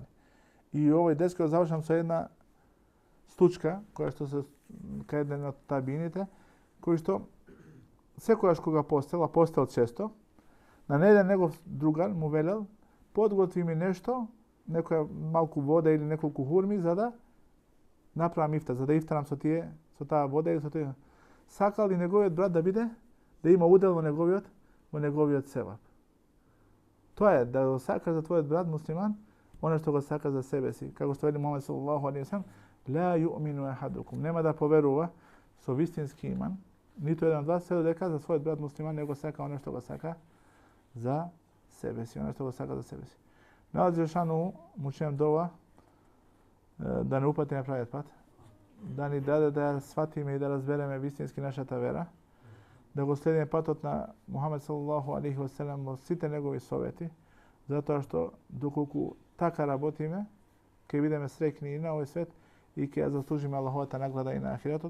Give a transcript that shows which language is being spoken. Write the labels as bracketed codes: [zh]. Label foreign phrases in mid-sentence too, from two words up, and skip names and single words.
[mk] И овој деска завршам со една случка која што се кај еден од табините, кој што секогаш кога постел често, на еден негов другар му велел, подготви ми нешто, некоја малку вода или неколку хурми за да направам ифтар, за да ифтарам со таа вода или со тие. Сакал и неговиот брат да има удел во неговиот севап. Тоа е да го сакаш за твојот брат муслиман, оно што го сака за себе си. Како што вели Мухамед [ar] صلى الله عليه وسلم, لا يؤمن أحدكم, [mk] нема да поверува со вистински иман, ниту еден од вас, се додека за својот брат муслиман не го сака оно што го сака за себе си, оно што го сака за себе си. На Аллах џелешану му чинам дова да не упати на правиот пат, да ни даде да сватиме и да разбереме вистински нашата вера, да го следиме патот на Мухамед [ar] صلى الله عليه وسلم [mk] во сите негови совети, затоа што доколку така работиме, ќе бидеме среќни и на овој свет и ќе ја заслужиме Аллаховата награда и на ахиретот.